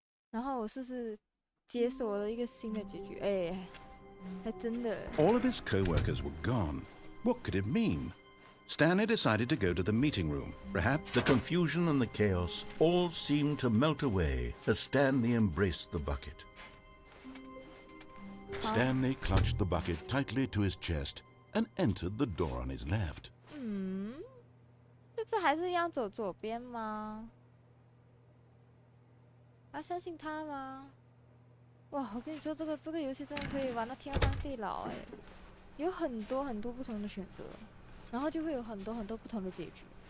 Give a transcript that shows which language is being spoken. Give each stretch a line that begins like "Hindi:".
Chinese: 然后我是解锁了一个新的结局，哎，还真的。
English: All of his co-workers were gone. What could it mean? Stanley decided to go to the meeting room. Perhaps the confusion and the chaos all seemed to melt away as Stanley embraced the bucket. Stanley clutched the bucket tightly to his chest and entered the door on his left.
Chinese: 这次还是一样走左边吗？要相信他吗？哇，我跟你说，这个游戏真的可以玩到天荒地老哎，有很多不同的选择，然后就会有很多不同的结局。